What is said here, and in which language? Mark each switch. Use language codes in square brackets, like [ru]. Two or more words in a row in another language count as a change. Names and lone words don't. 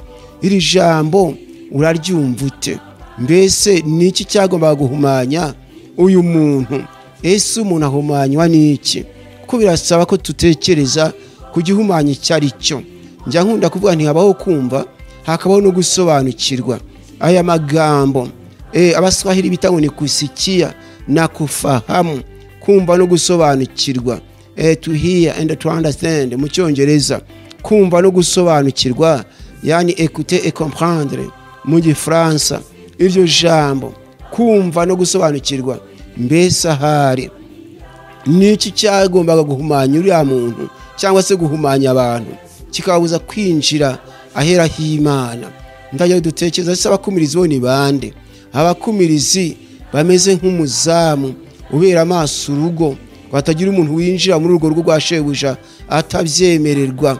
[rw] Iri jambo uraryumva ute? Mbese niki cyagombaga guhumanya uyu muntu? Ese umuntu ahumanywa n'iki? Kuko birasaba ko tutekereza ku gihumanya icyo ari cyo. Njya nkunda kuvuga ntihabaho kumva, hakabaho no gusobanukirwa. Aya magambo Abaswahili bita ngo ni [sw] kusikia na kufahamu, [rw] kumva no gusobanukirwa. [en] To hear and to understand [rw] mu Cyongereza, kumva no gusobanukirwa, [fr] yani écouter et comprendre [rw] mu Gifaransa. Ibyo jambo kumva no gusobanukirwa, mbese ahari niki cyagombaga guhumanya uriya muntu cyangwa se guhumanya abantu kikabuza kwinjira ahera h'Imana? Ndajya dutekereza se abakumirizi bo ni bande? Abakumirizi bameze nk'umuzamu ubera amaso urugo, batagira umuntu winjira muri urwo rugo rwa shebuja atabyemererwa.